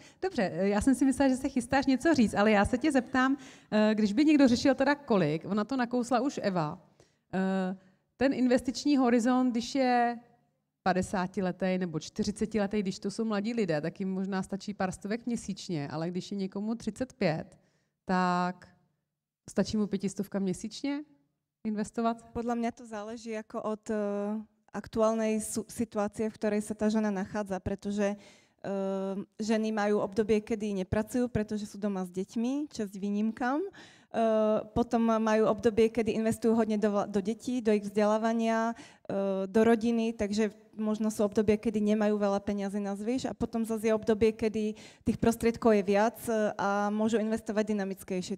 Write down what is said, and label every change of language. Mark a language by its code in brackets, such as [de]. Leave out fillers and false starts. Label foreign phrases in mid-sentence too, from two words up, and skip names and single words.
[cs] Dobře, já jsem si myslela, že se chystáš něco říct, ale já se tě zeptám, když by někdo řešil teda kolik, ona to nakousla už Eva, ten investiční horizont, když je 50letý nebo 40letý, když to jsou mladí lidé, tak jim možná stačí pár stovek měsíčně, ale když je někomu 35, tak stačí mu 500 měsíčně investovat? [sk] Podľa mňa to záleží ako od aktuálnej situácie, v ktorej sa tá žena nachádza, pretože Ženy majú obdobie, kedy nepracujú, pretože sú doma s deťmi, česť výnimkám. Potom majú obdobie, kedy investujú hodne do detí, do ich vzdelávania, do rodiny, takže možno sú obdobie, kedy nemajú veľa peňazí na zvyš a potom zase je obdobie, kedy tých prostriedkov je viac a môžu investovať dynamickejšie.